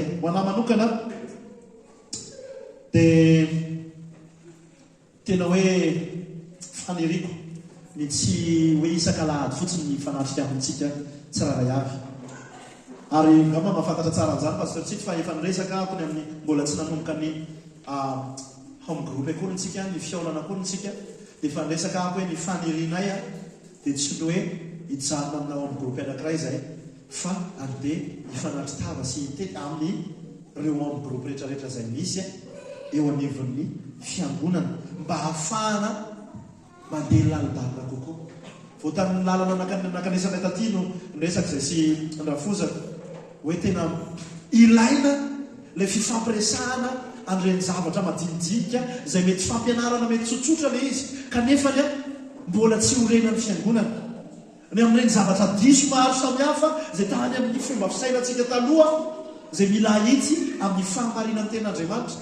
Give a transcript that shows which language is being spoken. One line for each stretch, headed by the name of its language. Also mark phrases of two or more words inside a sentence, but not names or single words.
Malagasy: Ho anahy manokana dia tena hoe faniriako ny tsy hoe isaka lahady fotsiny ny fanatrika amintsika tsiraray avy. Ary ngamba mahafantatra tsara an'izany fa satria fa efa niresaka ako ny amin'ny mbola tsy nanomboka ny
English: home group
Malagasy: akory ntsika, ny fiaonana akory ntsika, dia efa niresaka ako hoe ny fanirianay dia tsy ny hoe hijanona amina
English: home group
Malagasy: anankiray izay, fa andeha hifanatri-tava sy hitety amin'ny ireo
English: home group
Malagasy: rehetrarehetra izay misy eo anivon'ny fiangonana mba hahafahana mandeha lalindalina kokoa. Vao tamin'ny lalana nakanesanay taty no niresaka izay sy nrafozaka hoe tena ilaina ilay fifampiresahana an'ireny zavatra madinidinika izay mety fampianarana mety tsotsotra le izy kanefany a mbola tsy horenany fiangonana ny amin'ireny zavatra diso maro samihafa izay tany amin'ny fomba fisainantsika taloha izay mila hitsy amin'ny fahamarinany ten'Andriamanitra.